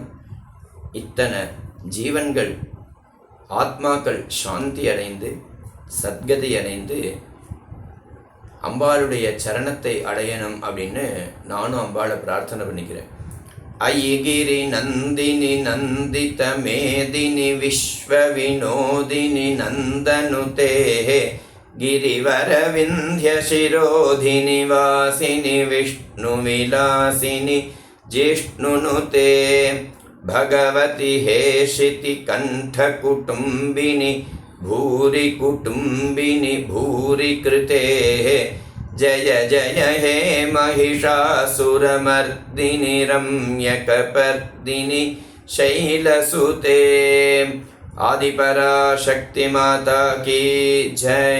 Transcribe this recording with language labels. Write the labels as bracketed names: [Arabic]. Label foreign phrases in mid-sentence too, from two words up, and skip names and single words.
[Tamil] இத்தனை ஜீவன்கள் ஆத்மாக்கள் சாந்தி அடைந்து சத்கதி அடைந்து அம்பாளுடைய சரணத்தை அடையணும் அப்படின்னு நானும் அம்பாளை பிரார்த்தனை பண்ணிக்கிறேன். [Sanskrit] अयि गिरि नन्दिनि नन्दित मेदिनि विश्व विनोदिनि नन्दनुते गिरिवर विंध्य शिरोधिनि वासिनि विष्णु विलासिनि जिष्णुनुते भगवति हेशिति कंठ कुटुंबिनि भूरि कुटुंबिनि भूरि कृते जय जय हे महिषासुरमर्दिनि रम्यकपर्दिनि शैलसुते [Hindi] आदिपराशक्ति माता की जय।